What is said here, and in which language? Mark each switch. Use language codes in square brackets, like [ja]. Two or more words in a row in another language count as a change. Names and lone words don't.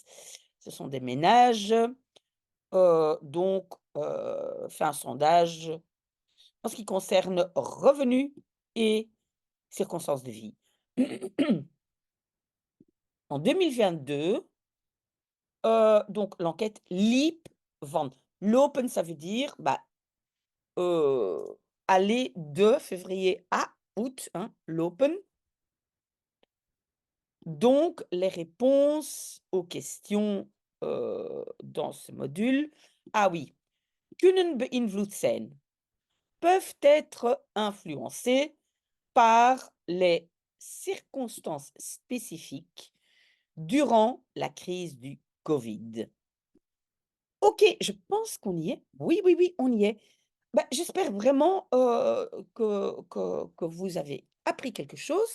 [fr] Ce sont des ménages, donc fait un sondage en ce qui concerne revenus et circonstances de vie. En 2022, donc l'enquête [nl] liep van. [fr] Lopen, ça veut dire, bah, aller de février à août, hein, lopen. Donc les réponses aux questions, dans ce module, ah oui, [nl] kunnen beïnvloed zijn, [fr] peuvent être influencées par les circonstances spécifiques durant la crise du Covid. OK, je pense qu'on y est. Oui, oui, oui, on y est. Bah, j'espère vraiment, que vous avez appris quelque chose.